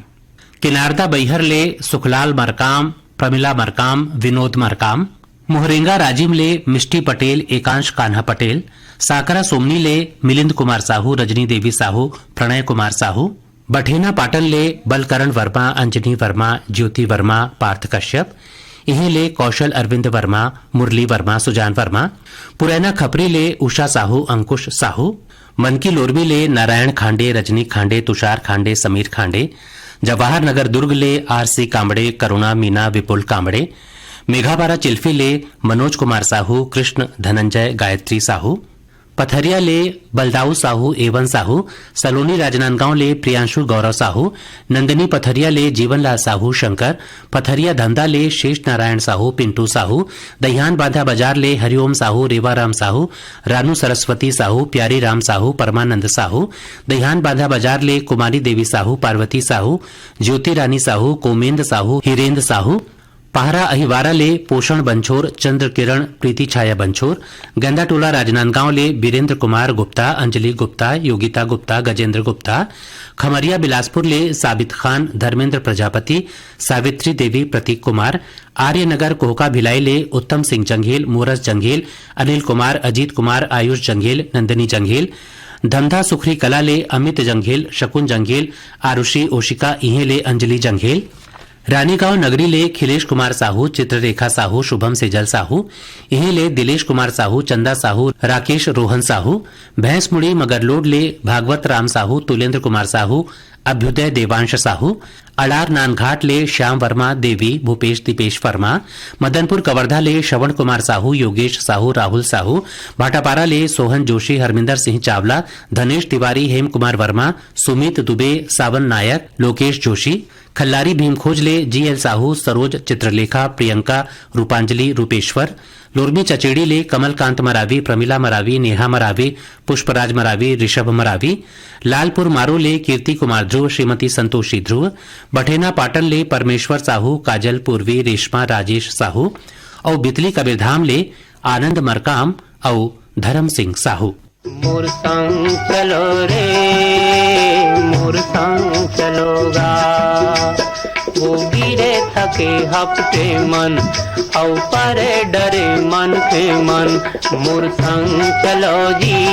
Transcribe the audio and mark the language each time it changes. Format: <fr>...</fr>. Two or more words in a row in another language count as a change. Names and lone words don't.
<hne>किनारदा बैहर ले सुखलाल मरकाम, प्रमिला मरकाम, विनोद मरकाम, मोहरेंगा राजिम ले मिष्टी पटेल, एकांश कान्हा पटेल, साकरा सोमनी ले मिलिंद कुमार साहू, रजनी देवी साहू, प्रणय कुमार साहू, बठेना पाटन ले बलकरण वर्मा, अंजनी वर्मा, ज्योति वर्मा, पार्थ कश्यप, इहे ले कौशल अरविंद वर्मा, मुरली वर्मा, सुजान वर्मा, पुरैना खपरी ले उषा साहू, अंकुश साहू, मनकी लोरबी ले नारायण खांडे, रजनी खांडे, तुषार खांडे, समीर खांडे, जवाहर नगर दुर्ग ले आरसी कांबड़े, करुणा मीना, विपुल कांबड़े, मेघाबारा चिल्फी ले मनोज कुमार साहू, कृष्ण धनंजय, गायत्री साहू, पथरिया ले बलदाऊ साहू, एवन साहू, सलोनी राजनांदगांव ले प्रियांशु गौरव साहू, नंदिनी पथरिया ले जीवनलाल साहू, शंकर पथरिया धंधा ले शेष नारायण साहू, पिंटू साहू, दहियान बांधा बाजार ले हरिओम साहू, रेवाराम साहू, रानू सरस्वती साहू, प्यारी राम साहू, परमानंद साहू, दहियान बांधा बाजार ले कुमारी देवी साहू, पार्वती साहू, ज्योति रानी साहू, कोमेंद साहू, हिरेंद्र साहू, पहरा अहिवारा ले पोषण बंछोर, चंद्र किरण, प्रीति छाया बंछोर, गंदाटोला राजनांदगांव ले बीरेंद्र कुमार गुप्ता, अंजलि गुप्ता, योगिता गुप्ता, गजेंद्र गुप्ता, खमरिया बिलासपुर ले साबित खान, धर्मेंद्र प्रजापति, सावित्री देवी, प्रतीक कुमार, आर्यनगर कोहका भिलाई ले उत्तम सिंह जंघेल, मोरस जंघेल, अनिल कुमार, अजीत कुमार, आयुष जंघेल, नंदिनी जंघेल, धंधा सुखरी कला ले अमित जंघेल, शकुन जंघेल, आरुषि ओशिका, इहे ले अंजलि जंघेल, रानीगांव नगरी ले खिलेश कुमार साहू, चित्ररेखा साहू, शुभम सेजल साहू, इहे ले दिलेश कुमार साहू, चंदा साहू, राकेश रोहन साहू, भैंसमुड़ी मगरलोड ले भागवत राम साहू, तुलेंद्र कुमार साहू, अभ्युदय देवांश साहू, अलार नानघाट ले श्याम वर्मा, देवी, भूपेश दीपेश वर्मा, मदनपुर कवर्धा ले श्रवण कुमार साहू, योगेश साहू, राहुल साहू, भाटापारा ले सोहन जोशी, हरमिंदर सिंह चावला, धनेश तिवारी, हेम कुमार वर्मा, सुमित दुबे, सावन नायक, लोकेश जोशी, खल्लारी भीमखोज ले जीएल साहू, सरोज, चित्रलेखा, प्रियंका, रूपांजलि, रूपेश्वर, लोरमी चचेड़ी ले कमलकांत मरावी, प्रमिला मरावी, नेहा मरावी, पुष्पराज मरावी, ऋषभ मरावी, लालपुर मारो ले कीर्ति कुमार ध्रुव, श्रीमती संतोषी ध्रुव, बठेना पाटन ले परमेश्वर साहू, काजल पूर्वी, रेशमा राजेश साहू और बितली कबीरधाम ले आनंद मरकाम और धर्म सिंह साहू। मोर संग चलो रे, मोर संग चलोगा, वो गिरे थके हफ्ते मन औ परे डरे मन के मन, मोर संग चलो जी,</hne>